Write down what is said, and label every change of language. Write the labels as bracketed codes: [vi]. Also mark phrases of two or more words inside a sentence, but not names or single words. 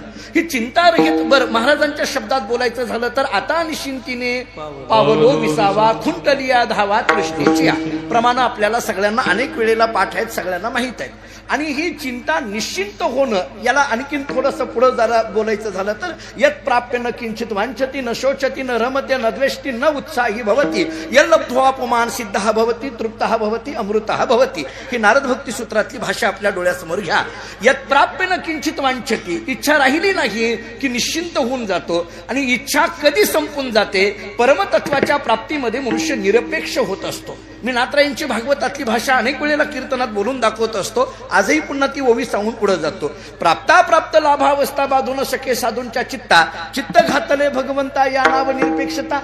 [mr] ही चिंतारहित बरं महाराजांच्या शब्दात बोलायचं झालं तर आता निश्चिंतीने पावलो विसावा खुंटलिया धावा तृष्णेची प्रमाण आपल्याला सगळ्यांना अनेक वेळेला पाठ आहेत, सगळ्यांना माहित आहेत. आणि ही चिंता निश्चिंत होणं याला आणखीन थोडंसं पुढं जरा बोलायचं झालं तर [sa] यत् प्राप्य न किंचित वांछती न शोचती न रमते न द्वेष्टी न उत्साही भवती यल्लब्ध्वापमान सिद्धः भवती तृप्तः भवती अमृतः भवती. [mr] ही नारद भक्ती सूत्रातली भाषा आपल्या डोळ्यासमोर घ्या. [sa] यत् प्राप्य न किंचित वांछती, [mr] इच्छा राहिली नाही की निश्चिंत होऊन जातो आणि इच्छा कधी संपून जाते? परमतत्वाच्या प्राप्तीमध्ये मनुष्य निरपेक्ष होत असतो. मी नाथरायांची भागवतातली भाषा अनेक वेळेला कीर्तनात बोलून दाखवत असतो. आजही पुन्हा ती ओवी सांगून पुढे जातो. प्राप्ता प्राप्त लाभावस्था बाधू न शके साधूंच्या चित्ता, चित्त घातले भगवंता या नाव निरपेक्षता.